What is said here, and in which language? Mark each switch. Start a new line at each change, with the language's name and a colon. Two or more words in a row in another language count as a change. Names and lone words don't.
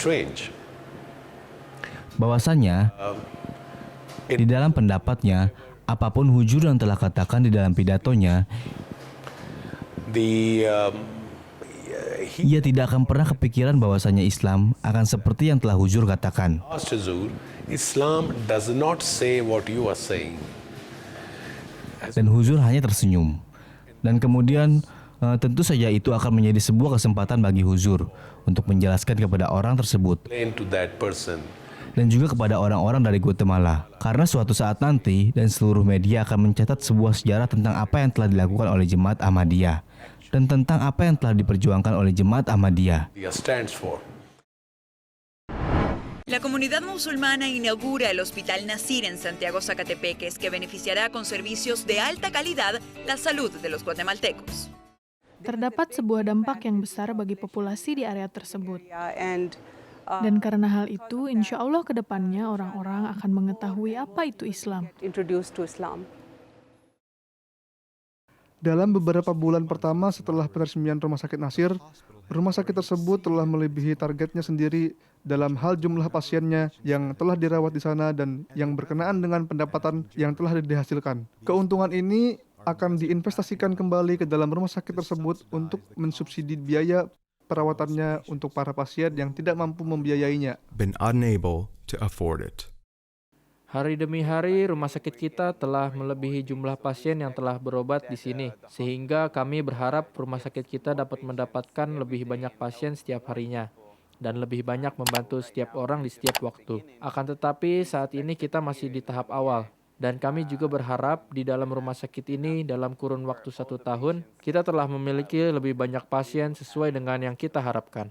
Indonesian: Bahwasannya, di dalam pendapatnya, apapun Huzur yang telah katakan di dalam pidatonya, ia tidak akan pernah kepikiran bahwasanya Islam akan seperti yang telah Huzur katakan.
English: Islam does not say what you are saying.
Indonesian: Dan Huzur hanya tersenyum. Dan kemudian tentu saja itu akan menjadi sebuah kesempatan bagi Huzur untuk menjelaskan kepada orang tersebut dan juga kepada orang-orang dari Guatemala. Karena suatu saat nanti dan seluruh media akan mencatat sebuah sejarah tentang apa yang telah dilakukan oleh Jemaat Ahmadiyah dan tentang apa yang telah diperjuangkan oleh Jemaat Ahmadiyah.
Spanish: La comunidad musulmana inaugura el Hospital Nasir en Santiago, Zacatepeques, que beneficiará con servicios de alta calidad la salud de los guatemaltecos.
Indonesian: Terdapat sebuah dampak yang besar bagi populasi di area tersebut. Dan karena hal itu,
Arabic: إن شاء الله
Indonesian: ke depannya orang-orang akan mengetahui apa itu Islam. Dalam beberapa bulan pertama setelah peresmian Rumah Sakit Nasir, rumah sakit tersebut telah melebihi targetnya sendiri dalam hal jumlah pasiennya yang telah dirawat di sana dan yang berkenaan dengan pendapatan yang telah dihasilkan. Keuntungan ini akan diinvestasikan kembali ke dalam rumah sakit tersebut untuk mensubsidi biaya perawatannya untuk para pasien yang tidak mampu membiayainya.
English: Been unable to afford it.
Indonesian: Hari demi hari, rumah sakit kita telah melebihi jumlah pasien yang telah berobat di sini, sehingga kami berharap rumah sakit kita dapat mendapatkan lebih banyak pasien setiap harinya, dan lebih banyak membantu setiap orang di setiap waktu. Akan tetapi, saat ini kita masih di tahap awal, dan kami juga berharap di dalam rumah sakit ini, dalam kurun waktu 1 tahun, kita telah memiliki lebih banyak pasien sesuai dengan yang kita harapkan.